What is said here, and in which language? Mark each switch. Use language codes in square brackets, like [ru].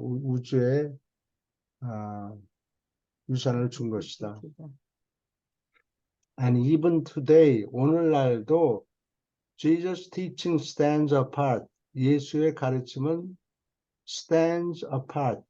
[ko] 우주에 유산을 준 것이다. [en] And even today, [ko] 오늘날도 [en] Jesus' teaching stands apart. [ko] 예수의 가르침은 [en] stands apart.